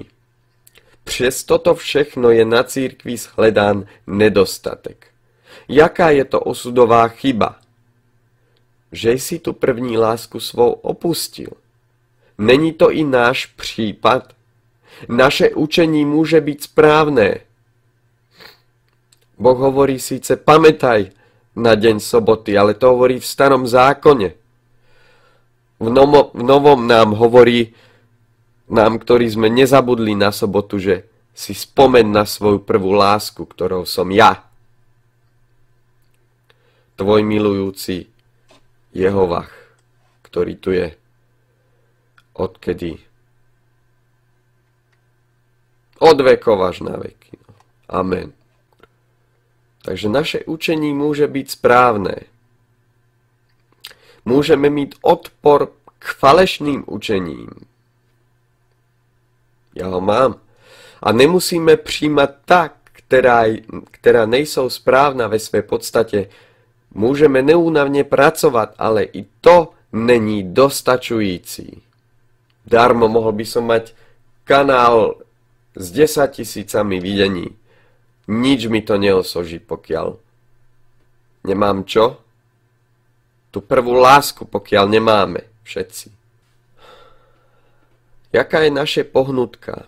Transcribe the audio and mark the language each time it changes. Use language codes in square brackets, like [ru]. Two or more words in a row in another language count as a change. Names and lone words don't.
[cs] Přes toto všechno je na církvi shledán nedostatek. Jaká je to osudová chyba? Že jsi tu první lásku svou opustil. Není to i náš případ? Naše učení může být správné. [sk] Boh hovorí síce pamätaj na deň soboty, ale to hovorí v starom zákone. V novom nám hovorí, nám, ktorí sme nezabudli na sobotu, že si spomen na svoju prvú lásku, ktorou som ja. Tvoj milujúci Jehovah, ktorý tu je. Odkedy? Od vekov až na veky. Amen. Takže naše učení môže byť správne. [cs] Môžeme mít odpor k falešným učením. Já ho mám. A nemusíme přijímat tak, která nejsou správná ve své podstatě. Můžeme neúnavně pracovat, ale i to není dostačující. [sk] Darmo mohl by som mať kanál s 10 000 videní. Nič mi to neosoží, pokiaľ nemám čo? Tu prvú lásku, pokiaľ nemáme všetci. [cs] Jaká je naše pohnutka?